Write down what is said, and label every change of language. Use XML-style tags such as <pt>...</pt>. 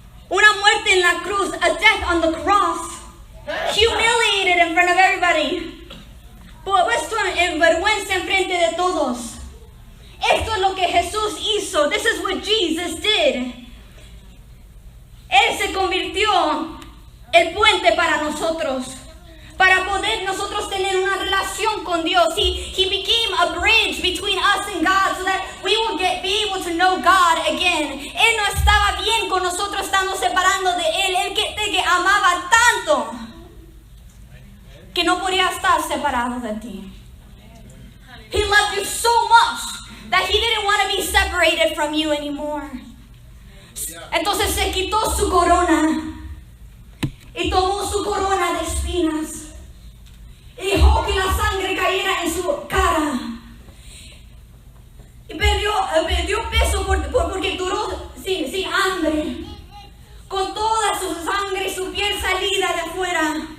<es>Una muerte en la cruz,</es> <en>a death on the cross, humiliated in front of everybody,</en> <es>puesto en vergüenza en frente de todos. Esto es lo que Jesús hizo.</es> <en>This is what Jesus did.</en> <es>Él se convirtió el puente para nosotros, para poder nosotros tener una relación con Dios.</es> <en>He became a bridge between us and God so that we will be able to know God again.</en> <es>Él no estaba bien con nosotros estando separando de Él. Él que amaba tanto que no podía estar separado de ti.</es> <en>He loved you so much that He didn't want to be separated from you anymore.</en> <es>Entonces se quitó su corona y tomó su corona de espinas y dejó que la sangre cayera en su cara. Y perdió peso porque duró sin hambre, con toda su sangre y su piel salida de afuera.</es>